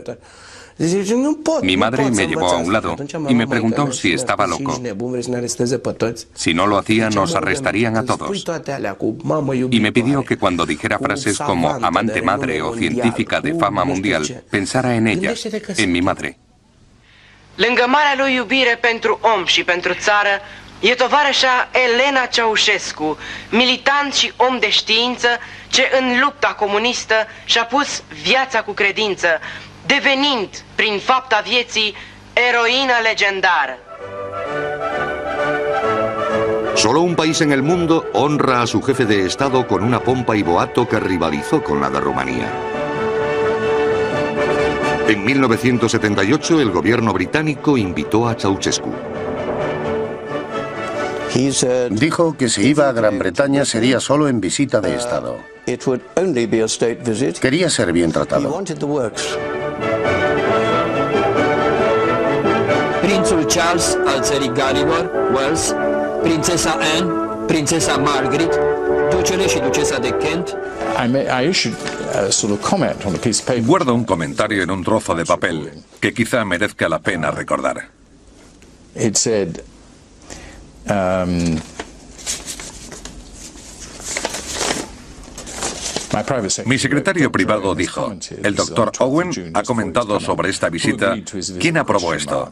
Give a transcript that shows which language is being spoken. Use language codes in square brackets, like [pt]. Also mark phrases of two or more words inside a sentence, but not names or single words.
[es] Mi madre me llevó a un lado y me preguntó si estaba loco. Si no lo hacía, nos arrestarían a todos. Y me pidió que cuando dijera frases como amante madre o científica de fama mundial, pensara en ella, en mi madre. [ro] Lângă marea lui iubire pentru om și pentru țară, e tovarășa Elena Ceausescu, militant și om de știință, ce în lupta comunistă și-a pus viața cu credință, devenind, prin fapta vieții, eroină legendară. [es] Solo un país en el mundo honra a su jefe de Estado con una pompa y boato que rivalizó con la de Rumanía. En 1978, el gobierno británico invitó a Ceausescu. Dijo que si iba a Gran Bretaña sería solo en visita de Estado. Quería ser bien tratado. [ro] Prințul Charles al țării Galilor, Wales, prințesa Anne, prințesa Margaret, ducele și ducesa de Kent. [es] Guardo un comentario en un trozo de papel que quizá merezca la pena recordar. Mi secretario privado dijo, el doctor Owen ha comentado sobre esta visita, ¿quién aprobó esto?